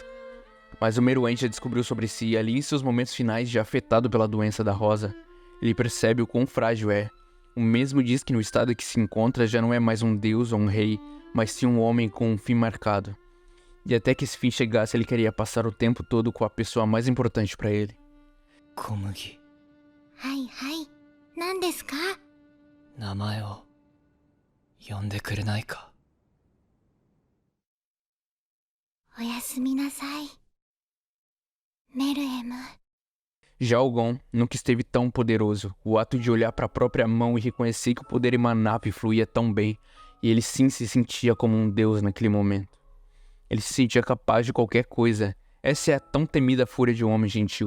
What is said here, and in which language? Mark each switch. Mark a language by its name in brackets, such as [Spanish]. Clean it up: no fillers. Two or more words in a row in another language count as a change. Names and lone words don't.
[Portuguese] Mas o Meruem já descobriu sobre si, ali em seus momentos finais já afetado pela doença da Rosa. Ele percebe o quão frágil é. O mesmo diz que no estado em que se encontra já não é mais um deus ou um rei, mas sim um homem com um fim marcado. E até que esse fim chegasse, ele queria passar o tempo todo com a pessoa mais importante para ele. Komugi. [Japanese] はいはい。何ですか？名前を呼んでくれないか。おやすみなさい。メルエム。 [Portuguese] Já o Gon nunca esteve tão poderoso. O ato de olhar para a própria mão e reconhecer que o poder emanava e fluía tão bem, e ele sim se sentia como um deus naquele momento. Ele se sentia capaz de qualquer coisa. Essa é a tão temida fúria de um homem gentil.